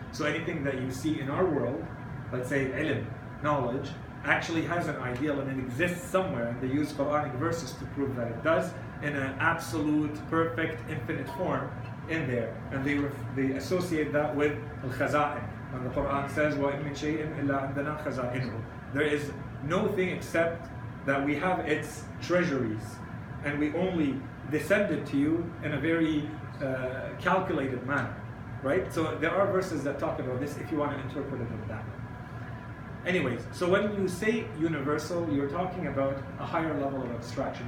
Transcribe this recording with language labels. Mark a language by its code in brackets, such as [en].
[en] So anything that you see in our world, let's say ilm, knowledge, actually has an ideal and it exists somewhere, and they use Quranic verses to prove that it does, in an absolute, perfect, infinite form in there. And they associate that with al-khaza'in. When the Quran says, [ar] وَإِن مِّن شَيْءٍ إِلَّا عِندَنَا خَزَائِنُهُ. [en] There is no thing except that we have its treasuries, and we only descend it to you in a very calculated manner, right? So there are verses that talk about this if you want to interpret it in that way. Anyways, so when you say universal, you're talking about a higher level of abstraction.